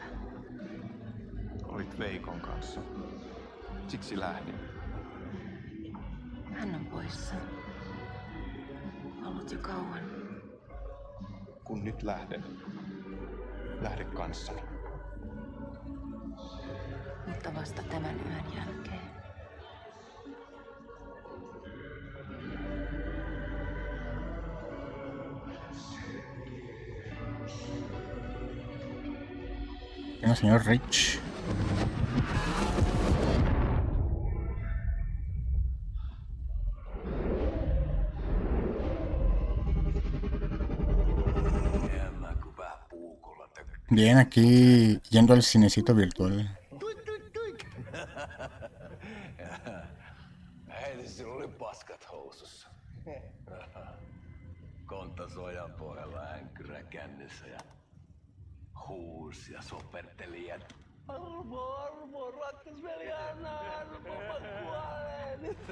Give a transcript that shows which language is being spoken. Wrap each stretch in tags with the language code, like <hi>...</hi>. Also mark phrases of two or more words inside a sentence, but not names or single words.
<fi>Olit Veikon kanssa. Siksi lähdin. Hän on poissa. Ollut jo kauan. Kun nyt lähden, lähde kanssani. Mutta vasta tämän yön jälkeen.</fi> <es>Bueno, señor Rich. Bien, aquí yendo al cinecito virtual.</es> <fi>Hei, sillä oli paskat housussa. Kontta sojan pohjalla änkyrä kännissä ja huusi ja soperteli ja armo, rakkasveli, anna armo, mä kuolen.</fi>